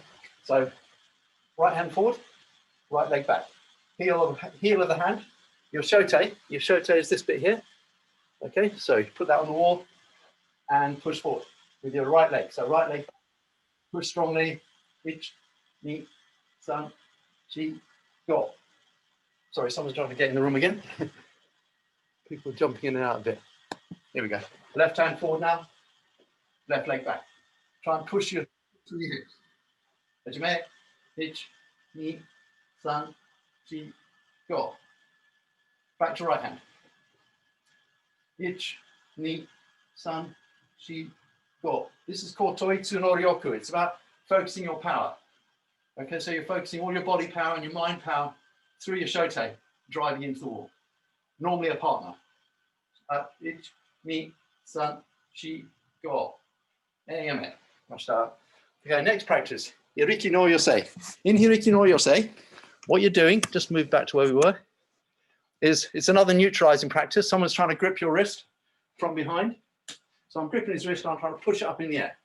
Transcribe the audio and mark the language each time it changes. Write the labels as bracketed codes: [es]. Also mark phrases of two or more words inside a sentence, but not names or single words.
[en] So right hand forward, right leg back. Heel of the hand. Your shote is this bit here. Okay, so you put that on the wall and push forward with your right leg. So right leg, push strongly. [ja] Ich, ni, san, chi, go. [en] Sorry, someone's trying to get in the room again. People jumping in and out a bit. Here we go. Left hand forward now. Left leg back. Try and push your to your hips. [ja] Hajime, ich, ni, san, chi, go. [en] Back to right hand. Ich, [ja] ni, san, chi, go. [en] This is called Toitsu no Ryoku. It's about focusing your power. Okay, so you're focusing all your body power and your mind power through your shote, driving into the wall. Normally a partner. Ich, [ja] ni, san, chi, go. [en] AMA. Okay, next practice. Hiriki no Yosei. In Hiriki no Yosei, what you're doing, just move back to where we were, is it's another neutralizing practice. Someone's trying to grip your wrist from behind. So I'm gripping his wrist and I'm trying to push it up in the air.